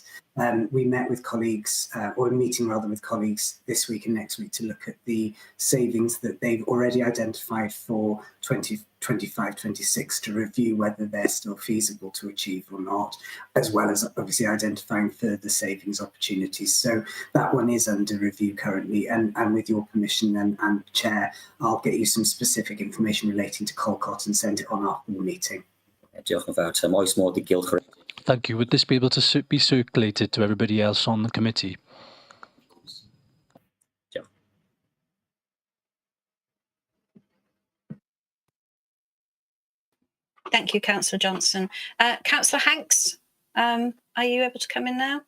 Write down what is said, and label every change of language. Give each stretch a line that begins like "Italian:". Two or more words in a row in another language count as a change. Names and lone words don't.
English: We met with colleagues, or a meeting rather with colleagues this week and next week to look at the savings that they've already identified for 2025-26 to review whether they're still feasible to achieve or not, as well as obviously identifying further savings opportunities. So that one is under review currently, and with your permission and Chair, I'll get you some specific information relating to Colquitt and send it on our full meeting.
Welsh: diolch yn fawr. Oes modd I gylch.
English: Thank you. Would this be able to be circulated to everybody else on the committee?
Welsh: Diolch.
English: Thank you, Councillor Johnson. Councillor Hanks, are you able to come in now?